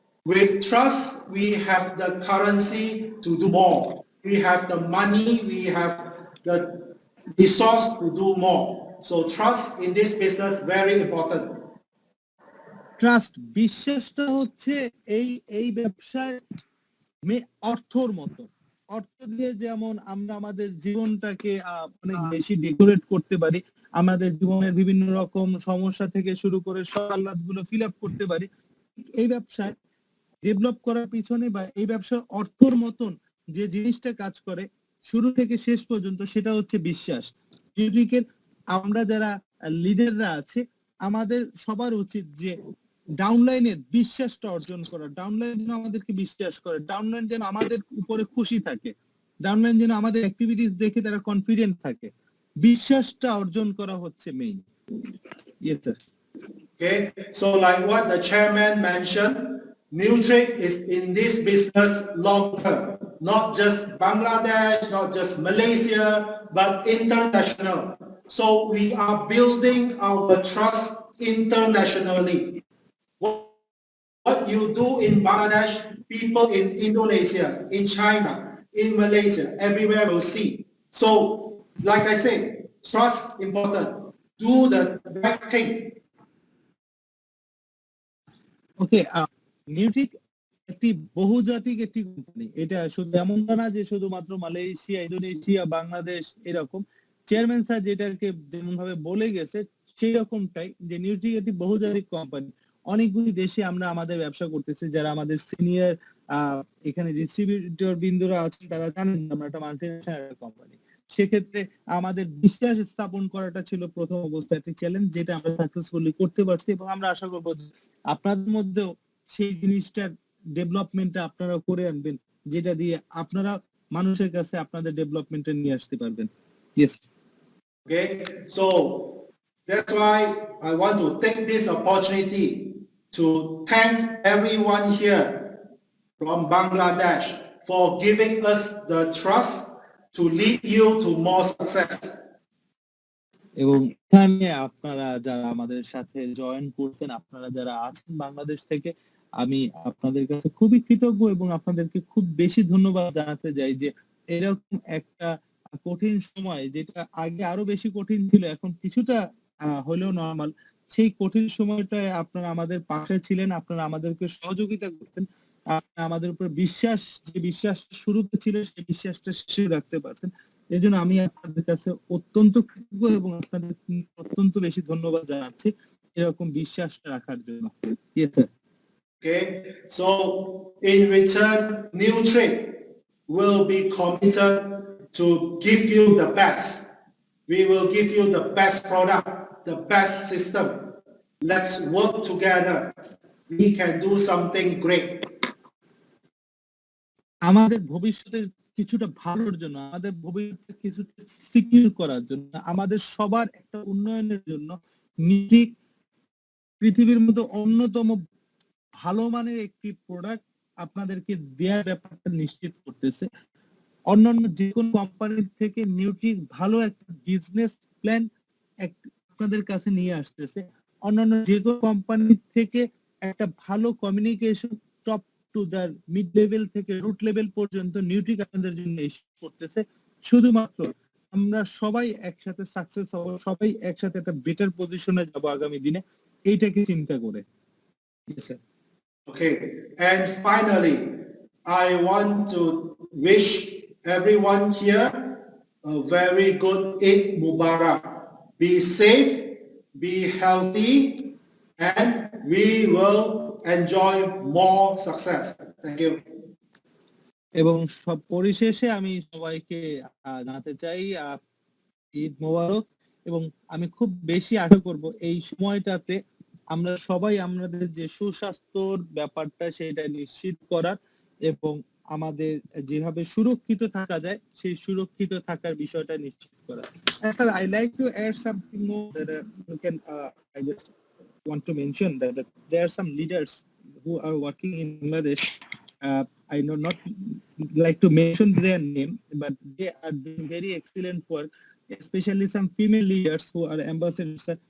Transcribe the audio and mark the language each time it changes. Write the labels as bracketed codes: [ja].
[en] With trust, we have the currency to do more. We have the money, we have the resource to do more. So trust in this business very important. [bn] Trust, বিশ্বাসটা হচ্ছে এই এই ব্যবসায় অর্থর মতো। অর্থ দিয়ে যেমন আমরা আমাদের জীবনটাকে অনেক বেশি ডেকোরেট করতে পারি, আমাদের জীবনের বিভিন্ন রকম সমস্যা থেকে শুরু করে সব আহ্লাদগুলো ফিল আপ করতে পারি, এই ব্যবসায় ডেভেলপ করার পিছনে বা এই ব্যবসার অর্থর মতন যে জিনিসটা কাজ করে শুরু থেকে শেষ পর্যন্ত, সেটা হচ্ছে বিশ্বাস। নিউট্রিকের আমরা যারা লিডাররা আছে, আমাদের সবার উচিত যে ডাউনলাইনের বিশ্বাসটা অর্জন করা, ডাউনলাইন যেন আমাদেরকে বিশ্বাস করে, ডাউনলাইন যেন আমাদের উপরে খুশি থাকে, ডাউনলাইন যেন আমাদের অ্যাক্টিভিটিস দেখে তারা কনফিডেন্ট থাকে, বিশ্বাসটা অর্জন করা হচ্ছে main. [en] Yes sir. Okay, so like what the chairman mentioned, Newtrick is in this business long term, not just Bangladesh, not just Malaysia, but international. So we are building our trust internationally. What you do in Bangladesh, people in Indonesia, in China, in Malaysia, everywhere will see. So, like I said, trust important. Do the right thing. [bn] ওকে, নিউট্রিক একটি বহুজাতিক একটি company, এটা শুধু এমনটা না যে শুধুমাত্র Malaysia, Indonesia, Bangladesh এরকম। চেয়ারম্যান স্যার যেটাকে যেমন ভাবে বলে গেছে সেই রকমটাই, যে নিউট্রিক একটি বহুজাতিক কোম্পানি, অনেকগুলি দেশে আমরা আমাদের ব্যবসা করতেছি। যারা আমাদের সিনিয়র এখানে ডিস্ট্রিবিউটর বিন্দুরা আছেন তারা জানেন আমরা একটা মাল্টিন্যাশনাল কোম্পানি। সেক্ষেত্রে আমাদের বিশ্বাস স্থাপন করাটা ছিল প্রথম অবস্থায় একটি চ্যালেঞ্জ, যেটা আমরা সাকসেসফুলি করতে পারছি, এবং আমরা আশা করবো আপনাদের মধ্যেও সেই জিনিসটার ডেভেলপমেন্টটা আপনারা করে আনবেন, যেটা দিয়ে আপনারা মানুষের কাছে আপনাদের ডেভেলপমেন্টটা নিয়ে আসতে পারবেন। [en] Yes. Okay, so that's why I want to take this opportunity to thank everyone here from Bangladesh for giving us the trust to lead you to more success. [bn] এবং এখানে আপনারা যারা আমাদের সাথে জয়েন করছেন, আপনারা যারা আছেন বাংলাদেশ থেকে, আমি আপনাদের কাছে খুবই কৃতজ্ঞ এবং আপনাদেরকে খুব বেশি ধন্যবাদ জানাতে চাই যে এরকম একটা কঠিন সময়, যেটা আগে আরো বেশি কঠিন ছিল, এখন কিছুটা হলেও নরমাল, সেই কঠিন সময়টায় আপনারা আমাদের পাশে ছিলেন, আপনারা আমাদেরকে সহযোগিতা করতেন, আপনারা আমাদের উপর যে বিশ্বাস শুরুতে ছিল সেই বিশ্বাসটা শেষে রাখতে পারছেন। এজন্য আমি আপনাদের কাছে অত্যন্ত কৃতজ্ঞ এবং আপনাদের অত্যন্ত বেশি ধন্যবাদ জানাচ্ছি এরকম বিশ্বাসটা রাখার জন্য। [en] Yes, sir. Okay, so in return, New Trade will be committed to give you the best. We will give you the best product, the best system. Let's work together. We can do something great. [bn] আমাদের ভবিষ্যতের কিছুটা ভালোর জন্য, আমাদের ভবিষ্যৎ কিছুটা secure করার জন্য, আমাদের সবার একটা উন্নয়নের জন্য নিউট্রিক পৃথিবীর মধ্যে অন্যতম ভালো মানের একটি প্রোডাক্ট আপনাদেরকে দেওয়ার ব্যাপারটা নিশ্চিত করতেছে। অন্যান্য যে কোনো কোম্পানির থেকে নিউট্রিক ভালো একটা বিজনেস প্ল্যান আপনাদের কাছে নিয়ে আসতেছে। অন্যান্য যে কোনো কোম্পানির থেকে একটা ভালো communication [en] top to the mid level [bn] থেকে রুট লেভেল পর্যন্ত নিউট্রিক আপনাদের জন্য এসে করতেছে। শুধুমাত্র আমরা সবাই একসাথে সাকসেস হব, সবাই একসাথে একটা বেটার পজিশনে যাব আগামী দিনে, এইটাকে চিন্তা করে। [en] Yes, sir. Okay, and finally, I want to wish everyone here a very good Eid Mubarak. Be safe, be healthy, and we will enjoy more success. Thank you. [bn] এবং সব পরিশেষে আমি সবাইকে জানাতে চাই ঈদ মোবারক, এবং আমি খুব বেশি আশা করব এই সময়টাতে আমরা সবাই আমাদের যে সুস্বাস্থ্যর ব্যাপারটা সেটা নিশ্চিত করার এবং আমাদের যেভাবে সুরক্ষিত থাকা যায় সেই সুরক্ষিত থাকার বিষয়টা নিশ্চিত করা। [en] Sir, I like to add something more that you can I just want to mention that there are some leaders who are working in Bangladesh. I know not like to mention their name, but they are doing very excellent work, especially some female leaders who are ambassadors.